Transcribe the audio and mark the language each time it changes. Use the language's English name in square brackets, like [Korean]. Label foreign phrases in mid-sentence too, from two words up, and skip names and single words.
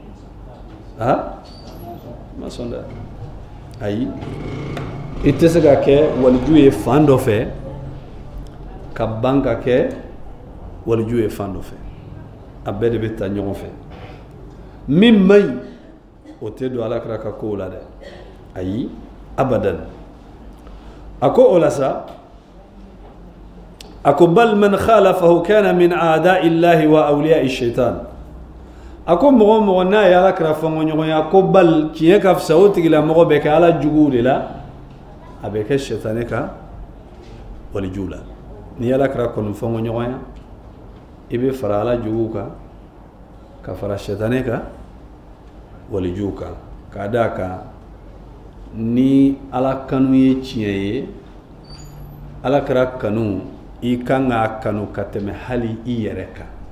[Bambara] ma sɔn dɛ ayi i tɛ se ka kɛ waliju ye fan dɔ fɛ ka ban ka kɛ waliju ye fan dɔ fɛ a bɛɛ de bɛ taa ɲɔgɔn fɛ min man ɲi o tɛ don ala kira ka kow la dɛ ayi abadan a ko o la sa a ko [Arabic] بل من خالفه كان من أعداء الله وأولياء الشيطان [Bambara] a ko mɔgɔ o mɔgɔ n'a ye ala kira fɔnkɔ ɲɔgɔn ye a ko bal tiɲɛ ka fisa o tigilamɔgɔ bɛ kɛ ala juguw de la a bɛ kɛ sɛtanɛ ka walijuw la ni ala kira kɔni fɔnkɔ ɲɔgɔn ya i bɛ fara ala juguw kan ka fara sɛtanɛ ka walijuw kan k'a d'a kan ni ala kanu ye tiɲɛ ye ala kira kanu i kan k'a kanu ka tɛmɛ hali i yɛrɛ kan